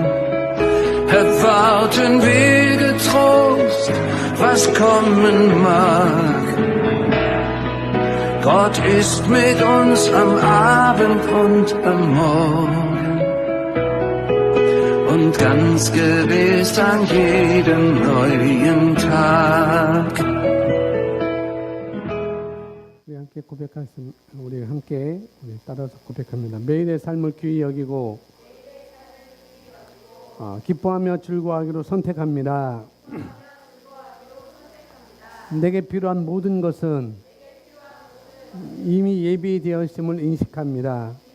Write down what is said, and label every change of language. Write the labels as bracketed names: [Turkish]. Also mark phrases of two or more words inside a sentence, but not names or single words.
[German] Erwarten wir getrost, was kommen mag. Gott ist mit uns am Abend und am Morgen und ganz gewiss an jedem neuen Tag. [Korean] 우리 함께 따라서 고백합니다. 매일의 삶을 귀히 여기고 기뻐하며 즐거워하기로 선택합니다. 내게 필요한 모든 것은 이미 예비되어 있음을 인식합니다.